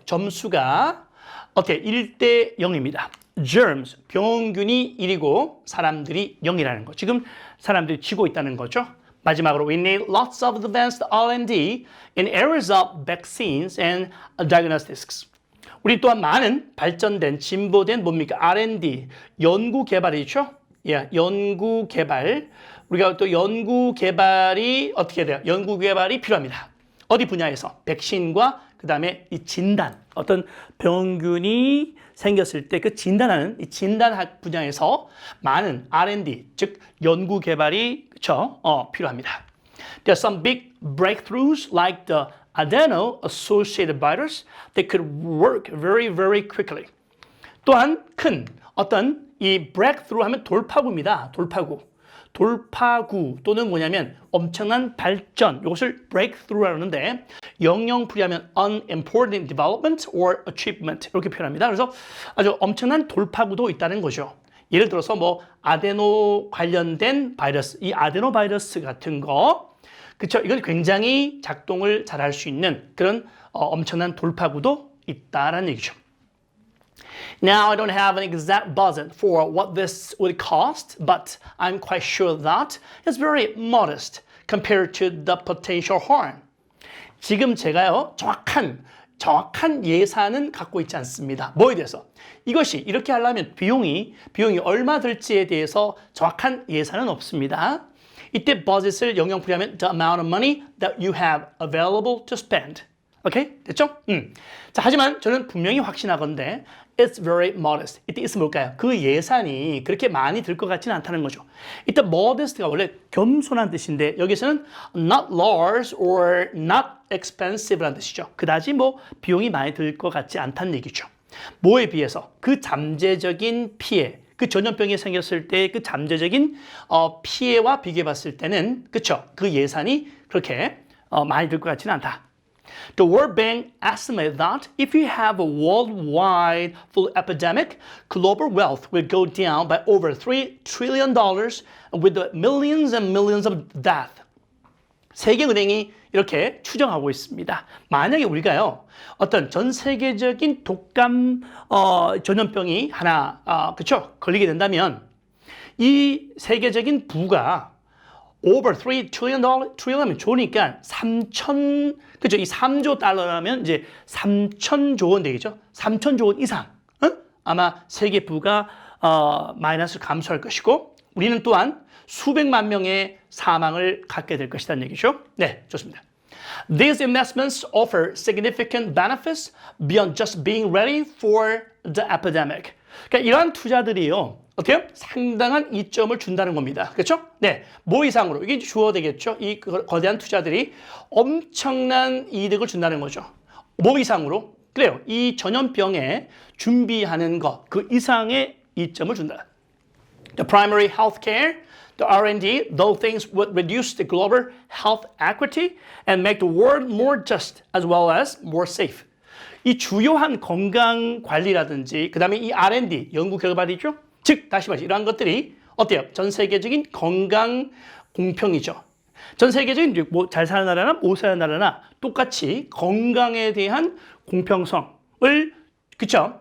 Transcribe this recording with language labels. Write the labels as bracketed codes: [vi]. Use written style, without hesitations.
[ko] 점수가 어때요? 1대 0입니다. Germs, 병균이 1이고 사람들이 0이라는 거. 지금 사람들이 지고 있다는 거죠. 마지막으로 [en] we need lots of advanced R&D in areas of vaccines and diagnostics. [ko] 우리 또한 많은 발전된, 진보된 뭡니까? R&D, 연구 개발이죠. 예, 연구 개발. 우리가 또 연구 개발이 어떻게 돼요? 연구 개발이 필요합니다. 어디 분야에서? 백신과 그 다음에 이 진단, 어떤 병균이 생겼을 때 그 진단하는 이 진단학 분야에서 많은 R&D, 즉 연구 개발이 그쵸? 필요합니다. [en] There are some big breakthroughs like the adeno-associated virus that could work very, very quickly. [ko] 또한 큰 어떤 이 breakthrough 하면 돌파구입니다. 돌파구 또는 뭐냐면 엄청난 발전, 이것을 breakthrough라고 하는데 영영풀이하면 [en] unimportant development or achievement [ko] 이렇게 표현합니다. 그래서 아주 엄청난 돌파구도 있다는 거죠. 예를 들어서 뭐 아데노 관련된 바이러스, 이 아데노 바이러스 같은 거, 그렇죠? 이건 굉장히 작동을 잘할 수 있는 그런 엄청난 돌파구도 있다라는 얘기죠. [en] Now, I don't have an exact budget for what this would cost, but I'm quite sure that it's very modest compared to the potential harm. [ko] 지금 제가요, 정확한 예산은 갖고 있지 않습니다. 뭐에 대해서? 이것이 이렇게 하려면 비용이 얼마 들지에 대해서 정확한 예산은 없습니다. 이때 budget을 영영풀이하면 [en] the amount of money that you have available to spend. [ko] 오케이? 됐죠? 자, 하지만 저는 분명히 확신하건대 [en] it's very modest. [ko] 이때 is 뭘까요? 그 예산이 그렇게 많이 들 것 같지는 않다는 거죠. 이때 modest가 원래 겸손한 뜻인데 여기서는 [en] not large or not expensive [ko] 라는 뜻이죠. 그다지 뭐 비용이 많이 들 것 같지 않다는 얘기죠. 뭐에 비해서? 그 잠재적인 피해, 그 전염병이 생겼을 때 그 잠재적인 피해와 비교해 봤을 때는 그쵸? 그 예산이 그렇게 많이 들 것 같지는 않다. [en] The World Bank estimates that if you have a worldwide flu epidemic, global wealth will go down by over $3 trillion with millions and millions of deaths. [ko] 세계은행이 이렇게 추정하고 있습니다. 만약에 우리가요, 어떤 전 세계적인 독감 전염병이 하나, 그쵸? 걸리게 된다면 이 세계적인 부가 [en] over $3 trillion [ko] 좋으니까 3천, 그죠? 이 3조 달러라면 이제 3천조 원 되겠죠? 3천조 원 이상, 아마 세계 부가 마이너스 감소할 것이고, 우리는 또한 수백만 명의 사망을 갖게 될 것이라는 얘기죠. 네, 좋습니다. [en] These investments offer significant benefits beyond just being ready for the epidemic. [ko] 그러니까 이러한 투자들이요, 어때요? 상당한 이점을 준다는 겁니다. 그렇죠? 네, 뭐 이상으로 이게 주어야 되겠죠? 이 거대한 투자들이 엄청난 이득을 준다는 거죠. 뭐 이상으로? 그래요. 이 전염병에 준비하는 것, 그 이상의 이점을 준다. [en] The primary health care, the R&D, those things would reduce the global health equity and make the world more just as well as more safe. [ko] 이 주요한 건강 관리라든지 그 다음에 이 R&D, 연구 결과들이죠. 즉, 다시 말해서 이러한 것들이 어때요? 전 세계적인 건강 공평이죠. 전 세계적인 뭐 잘 사는 나라나 못 사는 나라나 똑같이 건강에 대한 공평성을, 그쵸?